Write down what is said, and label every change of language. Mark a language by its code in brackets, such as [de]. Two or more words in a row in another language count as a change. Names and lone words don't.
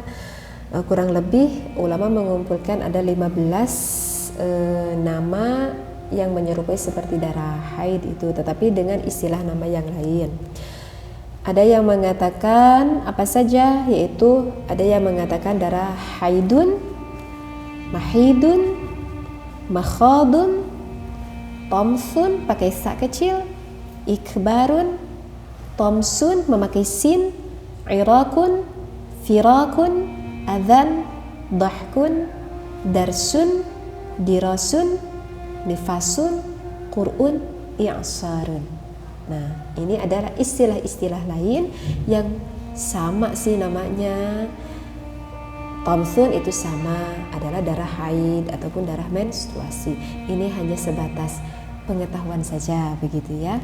[id] Kurang lebih ulama mengumpulkan ada 15 nama yang menyerupai seperti darah haid itu, tetapi dengan istilah nama yang lain. Ada yang mengatakan apa saja, yaitu ada yang mengatakan darah haidun, mahidun, makhadun, tomsun pakai sa kecil, ikbarun, tomsun memakai sin, irakun, firakun, adhan, dahkun, darsun, dirasun, nifasun, qur'un, i'sarun. Nah, ini adalah istilah-istilah lain yang sama sih namanya. Tomsun itu sama, adalah darah haid ataupun darah menstruasi. Ini hanya sebatas pengetahuan saja, begitu ya.